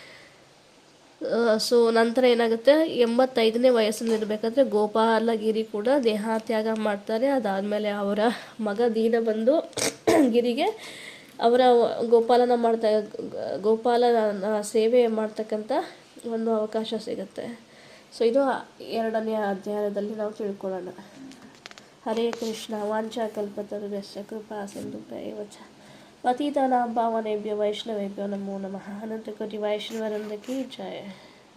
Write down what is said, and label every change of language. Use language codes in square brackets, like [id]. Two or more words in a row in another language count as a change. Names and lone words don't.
[kn] ಸೊ ನಂತರ ಏನಾಗುತ್ತೆ, 85ನೇ ವಯಸ್ಸಿನಲ್ಲಿರಬೇಕಾದ್ರೆ ಗೋಪಾಲಗಿರಿ ಕೂಡ ದೇಹತ್ಯಾಗ ಮಾಡ್ತಾರೆ. ಅದಾದಮೇಲೆ ಅವರ ಮಗ ದೀನ ಬಂದು ಗಿರಿಗೆ ಅವರ ಗೋಪಾಲನ ಸೇವೆ ಮಾಡ್ತಕ್ಕಂಥ ಒಂದು ಅವಕಾಶ ಸಿಗುತ್ತೆ. ಸೊ ಇದು 2ನೇ ಅಧ್ಯಾಯದಲ್ಲಿ ನಾವು ತಿಳ್ಕೊಳ್ಳೋಣ. [sa] ಹರೇ ಕೃಷ್ಣ. ವಾಂಛಾಕಲ್ಪತರುಭ್ಯಶ್ಚ ಕೃಪಾ ಸಿಂಧುಭ್ಯೇವ ಚ ಪತಿತಾನಾಂ ಪಾವನೇಭ್ಯೋ ವೈಷ್ಣವೇಭ್ಯೋ ನಮೋ ನಮಃ. ಅನಂತ ಕೋಟಿ ವೈಷ್ಣವವೃಂದ [hi] की जय.